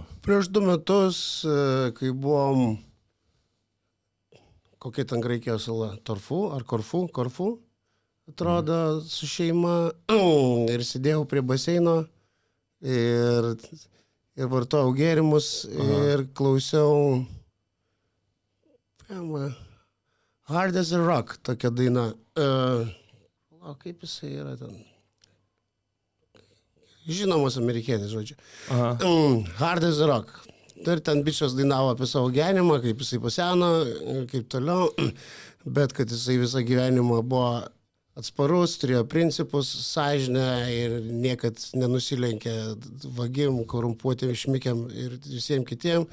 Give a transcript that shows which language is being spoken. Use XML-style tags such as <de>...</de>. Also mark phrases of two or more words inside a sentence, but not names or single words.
<lt>Prieš 2 metus, kai buvom, kokia ten Graikijos sala, Korfu, atrodo, su šeima ir sėdėjau prie baseino ir vartojau gėrimus ir klausiau Hard as a Rock, tokia daina. Kaip jisai yra ten? Žinomas amerikietis, žodžiu. Hard as a Rock. Ir ten bičias dainavo apie savo gyvenimą, kaip jisai paseno ir kaip toliau. Bet kad jisai visą gyvenimą buvo atsparus, turėjo principus, sąžinę ir niekad nenusilenkė vagim, korumpuotėm, šmikiam ir visiems kitiem.</lt>